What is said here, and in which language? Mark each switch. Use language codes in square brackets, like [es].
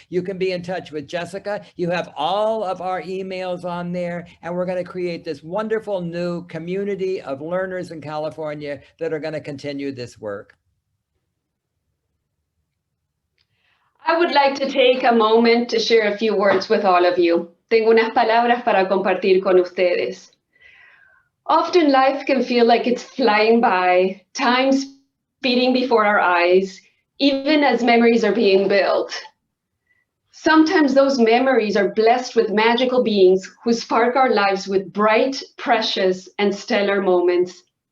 [en] You can be in touch with Jessica. You have all of our emails on there, and we're going to create this wonderful new community of learners in California that are going to continue this work. I would like to take a moment to share a few words with all of you. [es] Tengo unas palabras para compartir con ustedes. [en] Often life can feel like it's flying by, time speeding before our eyes, even as memories are being built. Sometimes those memories are blessed with magical beings who spark our lives with bright, precious, and stellar moments.